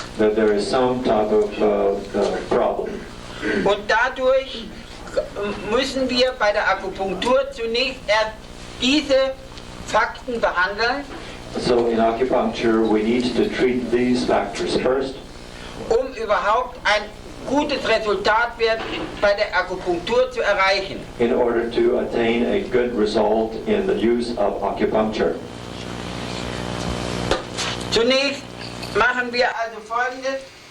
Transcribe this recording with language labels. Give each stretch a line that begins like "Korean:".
English: that there is some type of problem.
German: Und dadurch müssen wir bei der Akupunktur zunächst erst diese Fakten behandeln,
English: So in acupuncture we need to treat these factors first
German: um überhaupt ein gutes Resultat bei der Akupunktur zu erreichen.
English: in order to attain a good result in the use of acupuncture.
German: Zunächst machen wir also Folgendes.